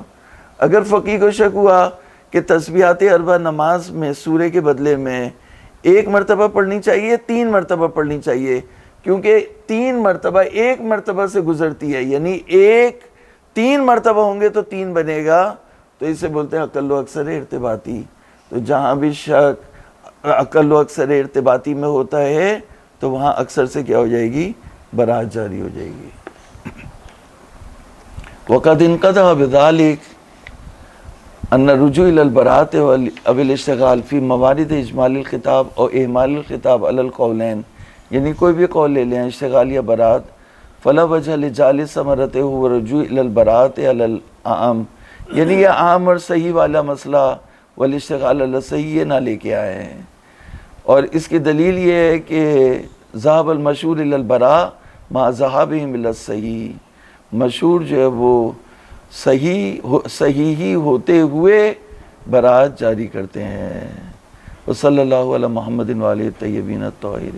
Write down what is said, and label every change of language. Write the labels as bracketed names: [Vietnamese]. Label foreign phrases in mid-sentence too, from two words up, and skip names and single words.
[Urdu] اگر فقیہ کو شک ہوا کہ تسبیحات اربع نماز میں سورے کے بدلے میں 1 مرتبہ پڑھنی چاہیے 3 مرتبہ پڑھنی چاہیے، کیونکہ 3 مرتبہ 1 مرتبہ سے گزرتی ہے، یعنی 3 مرتبہ ہوں گے تو 3 بنے گا، تو اسے بولتے ہیں اقل و اکثر ارتباطی. تو جہاں بھی شک اقل و اکثر ارتباطی میں ہوتا ہے تو وہاں اکثر سے کیا ہو جائے گی؟ برات جاری ہو جائے گی. [Arabic] وقد انقطع بذلك ان الرجوع الى البراءۃ او الاشتغال فی موارد اجمال الخطاب او اہمال الخطاب علی القولین، [Urdu] یعنی کوئی بھی قول لے لیں اشتغال یا برات، [Arabic] فلا وجہ لجعل ثمرتہ هو الرجوع الى البراءۃ علی العام، [Urdu] یعنی یہ عام اور صحیح والا مسئلہ والاشتغال علی صحیح نہ لے کے آئے ہیں. اور اس کی دلیل یہ ہے کہ [Arabic] ذهب المشہور الى البراء مع ذهابهم الى الصحیح، [Urdu] مشہور جو ہے وہ صحیح ہی ہوتے ہوئے برات جاری کرتے ہیں. [Arabic] وصلی اللہ علی محمد و آلہ الطیبین الطاہرین.